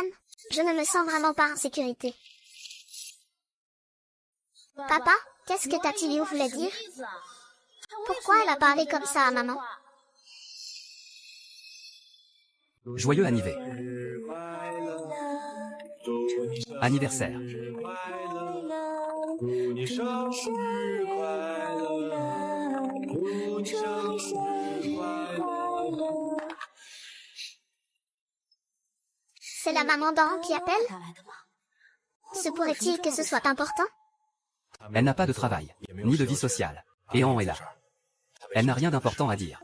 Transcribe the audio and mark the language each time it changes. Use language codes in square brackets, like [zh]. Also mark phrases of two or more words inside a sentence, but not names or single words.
[fr] Je ne me sens vraiment pas en sécurité. Papa, qu'est-ce que Tati Liu voulait dire? Pourquoi elle a parlé comme ça à maman? Joyeux anniversaire. Anniversaire. [zh] 祝你生日快乐，祝你生日快乐。 [fr] C'est la maman d'Oran qui appelle? Se pourrait-il que ce soit important? Elle n'a pas de travail, ni de vie sociale. Et An est là. Elle n'a rien d'important à dire.